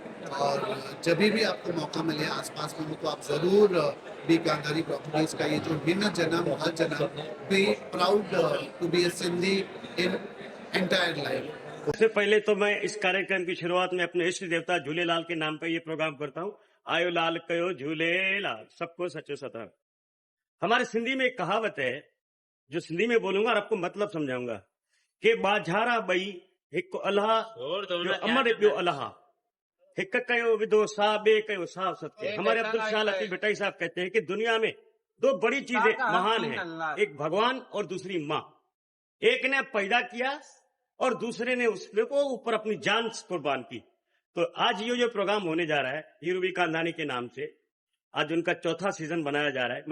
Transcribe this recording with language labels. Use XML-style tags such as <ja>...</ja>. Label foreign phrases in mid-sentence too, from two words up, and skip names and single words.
<hi>और जब भी आपको मौका मिले आसपास में हो तो आप ज़रूर बी कांधारी प्रॉपर्टीज का ये जो</hi> <sd>हिन जन्म हर जन्म,</sd> <en>be proud to be a Sindhi in entire life.</en> <hi>सबसे पहले तो मैं इस कार्यक्रम की शुरुआत में अपने इष्ट देवता झूलेलाल के नाम पे ये प्रोग्राम करता हूँ।</hi> <sd>आयो लाल कयो झूलेलाल, सबको सचो सता।</sd> <hi>हमारे सिंधी में एक कहावत है जो सिंधी में बोलूंगा और आपको मतलब समझाऊंगा कि</hi> <sd>बाझारा बई हिक अल्लाह जो अमर पियो अल्लाह, हिक कयो विदो सा बे कयो सा सत्य।</sd> <hi>हमारे अब्दुल शाह लतीफ भट्टाई साहब कहते हैं कि दुनिया में 2 बड़ी चीजें महान हैं, एक भगवान और दूसरी माँ। एक ने पैदा किया और दूसरे ने उसको ऊपर अपनी जान कुर्बान की। तो आज ये जो प्रोग्राम होने जा रहा है हीरू कांधानी के नाम से, आज उनका 4था सीजन बनाया जा रहा है।</hi>